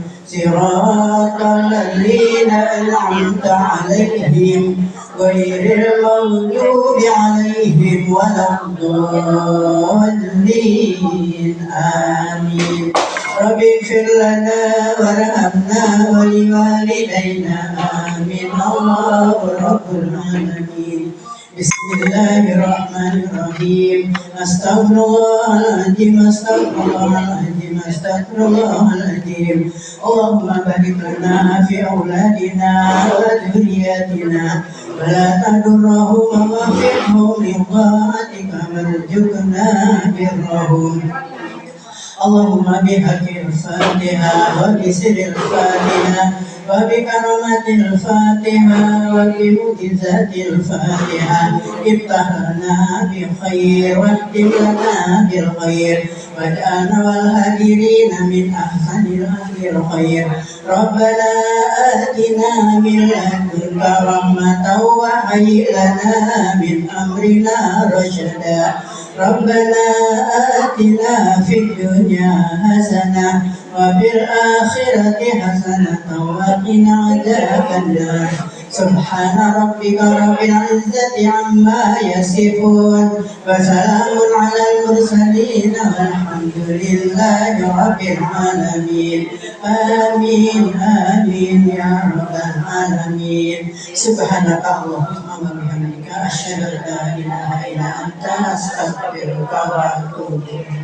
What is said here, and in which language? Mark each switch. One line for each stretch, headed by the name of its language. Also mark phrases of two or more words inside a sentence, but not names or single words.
Arabic: صراط الذين أنعمت عليهم غير المغضوب عليهم ولا الضالين. Amin. رب اغفر لنا وارحمنا ولوالدينا. آمين الله رب العالمين. بسم الله الرحمن الرحيم أستغفر الله العظيم أستغفر الله العظيم أستغفر الله العظيم. اللهم بارك لنا في أولادنا وذرياتنا ولا تضرهم واغفرهم لذاتك وارزقنا برهم. اللهم بحق الفاتحة وبسر الفاتحة وبكرامة الفاتحة وبمعجزة الفاتحة افتح لنا بالخير واهد لنا بالخير واجعلنا والحاضرين من أحسن الخير. ربنا آتنا من لدنك رحمة وهيئ لنا من أمرنا رشدا. ربنا آتنا في الدنيا حسنة وفي الآخرة حسنة وقنا عذاب النار. سبحان ربك رب العزة عما يصفون وسلام على المرسلين والحمد لله رب العالمين. آمين آمين يا رب العالمين. سبحانك اللهم وبحمدك أشهد أن لا إله إلا أنت أستغفرك وأتوب إليك.